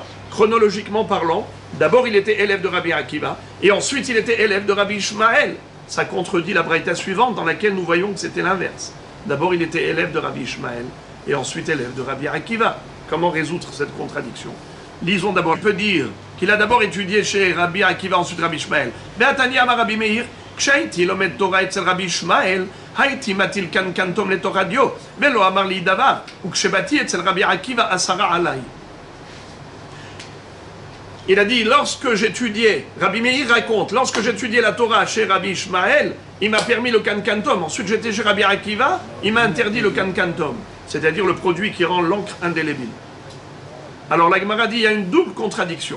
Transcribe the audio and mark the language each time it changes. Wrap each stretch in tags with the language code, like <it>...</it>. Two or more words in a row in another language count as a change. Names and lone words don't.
<fr>Chronologiquement parlant, d'abord il était élève de Rabbi Akiva et ensuite il était élève de Rabbi Ishmael. Ça contredit la braïta suivante dans laquelle nous voyons que c'était l'inverse. D'abord il était élève de Rabbi Ishmael et ensuite élève de Rabbi Akiva. Comment résoudre cette contradiction ? Lisons d'abord. On peut dire qu'il a d'abord étudié chez Rabbi Akiva, ensuite Rabbi Ishmael.</fr> <he>והתניא אמר רבי מאיר, כשהייתי לומד תורה אצל רבי ישמעאל, הייתי מטיל קנקנטום לתוך הדיו, ולא אמר לי דבר, וכשבאתי אצל רבי עקיבא אסרה עליי.</he> <fr>Il a dit, lorsque j'étudiais, Rabbi Meir raconte, lorsque j'étudiais la Torah chez Rabbi Ishmael, il m'a permis le kankantom. Ensuite, j'étais chez Rabbi Akiva, il m'a interdit le kankantom, c'est-à-dire le produit qui rend l'encre indélébile. Alors, la Gemara dit, il y a une double contradiction.</fr>